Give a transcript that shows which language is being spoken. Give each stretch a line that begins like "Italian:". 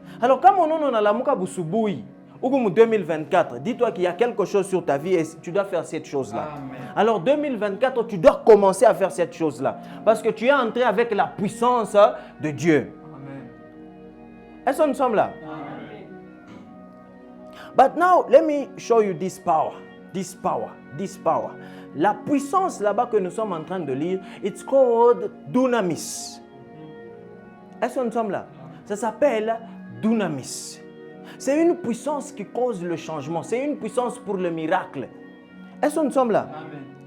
French: Alors
Swahili: kama unaona unalamuka busubuhi, huku mu
French: 2024, dis-toi qu'il y a quelque chose sur ta vie et tu dois faire cette chose-là. Amen. Alors 2024, tu dois commencer à faire cette chose-là. Parce que tu es entré avec la puissance de Dieu. Amen. Est-ce que nous sommes là? Amen.
English: But now, let me show you this power. This power. This power.
French: La puissance là-bas que nous sommes en train de lire,
English: it's called dunamis.
French: Est-ce que nous sommes là? Ça s'appelle dunamis. C'est une puissance qui cause le changement. C'est une puissance pour le miracle. Est-ce que nous sommes là? Amen.